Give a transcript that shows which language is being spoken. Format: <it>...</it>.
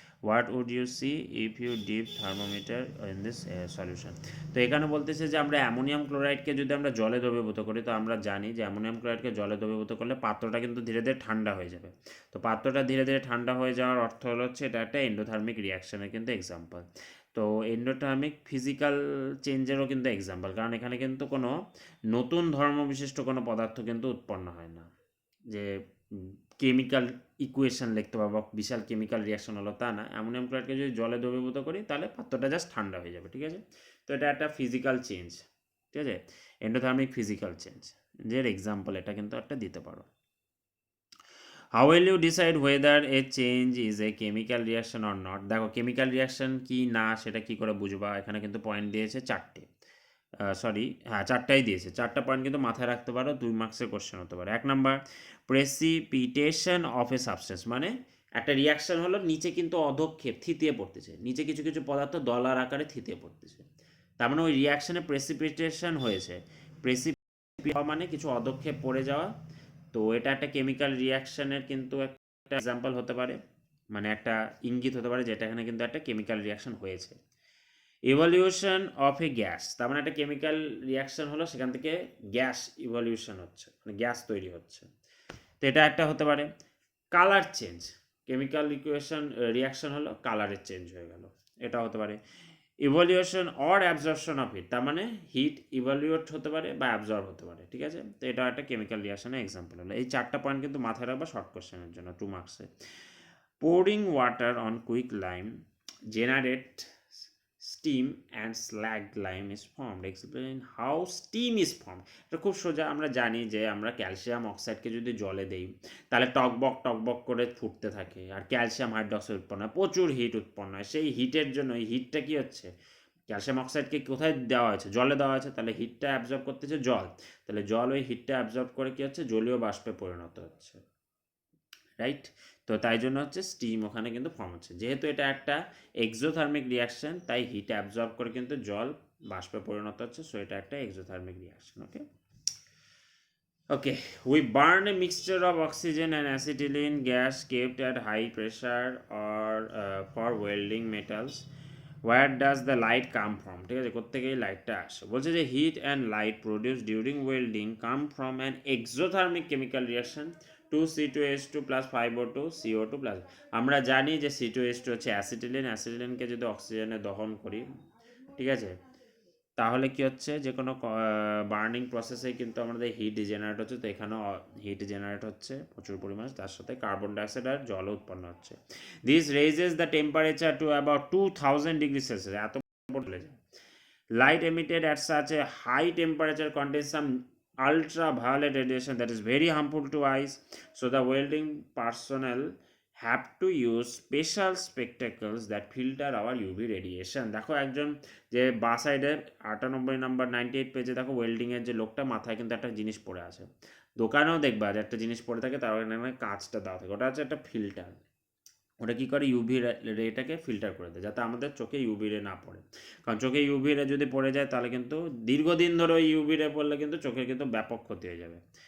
<en>What would you see if you dip thermometer in this solution?</en> <bn>তো এখানে বলতেছে যে আমরা অ্যামোনিয়াম ক্লোরাইডকে যদি আমরা জলে দ্রবীভূত করি, তো আমরা জানি যে অ্যামোনিয়াম ক্লোরাইডকে জলে দ্রবীভূত করলে পাত্রটা কিন্তু ধীরে ধীরে ঠান্ডা হয়ে যাবে। তো পাত্রটা ধীরে ধীরে ঠান্ডা হয়ে যাওয়ার অর্থ হলো হচ্ছে এটা একটা এন্ডোথার্মিক রিয়াকশনের কিন্তু এক্সাম্পল। তো এন্ডোথার্মিক ফিজিক্যাল চেঞ্জেরও কিন্তু এক্সাম্পল, কারণ এখানে কিন্তু কোনো নতুন ধর্মবিশিষ্ট কোনো পদার্থ কিন্তু উৎপন্ন হয় না, যে কেমিক্যাল ইকুয়েশন লিখতে পারবো, বিশাল কেমিক্যাল রিয়াকশন হলো তা না। অ্যামোনিয়াম ক্লোরাইডকে যদি জলে দ্রবীভূত করি তাহলে পাত্রটা জাস্ট ঠান্ডা হয়ে যাবে, ঠিক আছে। তো এটা একটা ফিজিক্যাল চেঞ্জ, ঠিক আছে, এন্ডোথার্মিক ফিজিক্যাল চেঞ্জ, যে এক্সাম্পল এটা কিন্তু একটা দিতে পারো।</bn> <en>How will you decide whether a change is a chemical reaction or not?</en> <bn>দেখো কেমিক্যাল রিয়াকশন কি না সেটা কি করে বুঝবা, এখানে কিন্তু পয়েন্ট দিয়েছে 4টে, সরি হ্যাঁ 4টাই দিয়েছে, 4টা পয়েন্ট কিন্তু মাথায় রাখতে পারো, 2 মার্কসের কোশ্চেন হতে পারে। 1 number, precipitation of A substance, মানে একটা রিয়াকশন হলো নিচে কিন্তু অধক্ষেপ থিতিয়ে পড়তেছে, নিচে কিছু কিছু পদার্থ দলার আকারে থিতিয়ে পড়তেছে, তার মানে ওই রিয়াকশনে প্রেসিপিটেশন হয়েছে। প্রেসিপিট মানে কিছু অধক্ষেপ পড়ে যাওয়া, তো এটা একটা কেমিক্যাল রিয়াকশনের কিন্তু একটা এক্সাম্পল হতে পারে, মানে একটা ইঙ্গিত হতে পারে যেটা এখানে কিন্তু একটা কেমিক্যাল রিয়াকশন হয়েছে। ইভলিউশন অফ এ গ্যাস, তার মানে একটা কেমিক্যাল রিয়াকশন হলো, সেখান থেকে গ্যাস ইভলিউশন হচ্ছে, মানে গ্যাস তৈরি হচ্ছে, তো এটা একটা হতে পারে। কালার চেঞ্জ, কেমিক্যাল রিয়াকশন হলো কালারের চেঞ্জ হয়ে গেল, এটা হতে পারে। Evolution or absorption of heat, তার মানে হিট ইভলিউট হতে পারে বা অ্যাবজর্ব হতে পারে, ঠিক আছে। তো এটা একটা কেমিক্যাল রিয়াকশনের এক্সাম্পল হলো। এই 4টা পয়েন্ট কিন্তু মাথায় রাখবা শর্ট কোশ্চেনের জন্য 2 মার্কসে।</bn> <en>pouring water on quick lime generate steam and slag lime is formed. Explain how steam is formed.</en> <bn>এটা খুব সোজা, আমরা জানি যে আমরা ক্যালসিয়াম অক্সাইডকে যদি জলে দেই তাহলে টকবক করে ফুটতে থাকে, আর ক্যালসিয়াম হাইড্রক্সাইড উৎপন্ন হয়, প্রচুর হিট উৎপন্ন হয়। সেই হিটের জন্য এই হিটটা কি হচ্ছে, ক্যালসিয়াম অক্সাইডকে কোথায় দেওয়া হয়েছে, জলে দেওয়া হয়েছে, তাহলে হিটটা অ্যাবজর্ব করতেছে জল, তাহলে জল ওই হিটটা অ্যাবজর্ব করে কি হচ্ছে, জলীয় বাষ্পে পরিণত হচ্ছে, রাইট। তো তাই জন্য হচ্ছে স্টিম ওখানে কিন্তু ফর্ম হচ্ছে, যেহেতু এটা একটা এক্সোথার্মিক রিয়াকশন তাই হিট অ্যাবজর্ব করে কিন্তু জল বাষ্পে পরিণত হচ্ছে, সো এটা একটা exothermic reaction.</bn> <en>Okay okay we burn a mixture of oxygen and acetylene gas kept at high pressure or for welding metals. Where does the light come from?</en> <bn>ঠিক আছে, কোত্থেকে এই লাইটটা আসে, বলছে যে</bn> <en>Heat and light produce during welding come from an exothermic chemical reaction 2C2H2 plus 5O2 CO2 plus.</en> <bn>আমরা জানি যে C2H2 হচ্ছে অ্যাসিটিলিন, অ্যাসিটিলিনকে যদি অক্সিজেনে দহন করি, ঠিক আছে, তাহলে কি হচ্ছে, যে কোনো বার্নিং প্রসেসে কিন্তু আমাদের হিট জেনারেট হচ্ছে, তো এখানেও হিট জেনারেট হচ্ছে প্রচুর পরিমাণে, তার সাথে কার্বন ডাইঅক্সাইড আর জল উৎপন্ন হচ্ছে।</bn> <en>this raises the temperature to about 2000 degree celsius,</en> <bn>এত চলে যায়।</bn> <en>Light emitted at such a high temperature contains some ultraviolet radiation that is very harmful to eyes, so the welding personnel have to use special spectacles that filter our UV radiation.</en> <bn>দেখো একজন যে বা সাইডে 98 number 98 পেজে দেখো ওয়েল্ডিংয়ের যে লোকটা মাথায় কিন্তু একটা জিনিস পরে আছে, দোকানেও দেখবা যে একটা জিনিস পরে থাকে, তার মানে কাঁচটা দেওয়া থাকে, ওটা হচ্ছে একটা ফিল্টার। ওটা কী করে, ইউভি রেটাকে ফিল্টার করে দেয় যাতে আমাদের চোখে ইউভি রে না পড়ে, কারণ চোখে ইউভি রে যদি পড়ে যায় তাহলে কিন্তু দীর্ঘদিন ধরে ওই ইউভি রে পড়লে কিন্তু চোখের কিন্তু ব্যাপক ক্ষতি হয়ে যাবে।</bn>